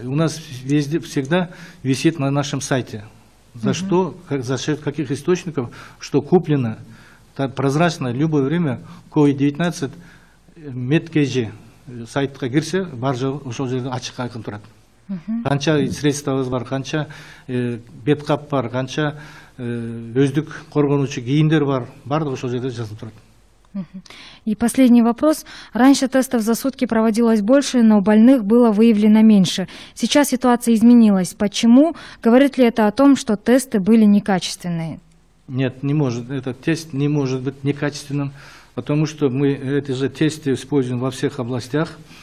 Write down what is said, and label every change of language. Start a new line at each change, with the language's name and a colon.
Russian: И у нас везде, всегда висит на нашем сайте, за что, за счет каких источников, что куплено, прозрачно, в любое время, COVID-19,
Kyrgyz: медкежи, сайтқа кірсе, бар ошол жерде ачык айкын турат. Канча средствабыз бар, канча беткап бар, канча өздүк коргонуучу кийимдер бар, бардыгы ошол жерде жазылып турат.
Russian: И последний вопрос. Раньше тестов за сутки проводилось больше, но больных было выявлено меньше. Сейчас ситуация изменилась. Почему? Говорит ли это о том, что тесты были некачественные? Нет, не может. Этот тест не может быть некачественным, потому что мы эти же тесты используем во всех областях.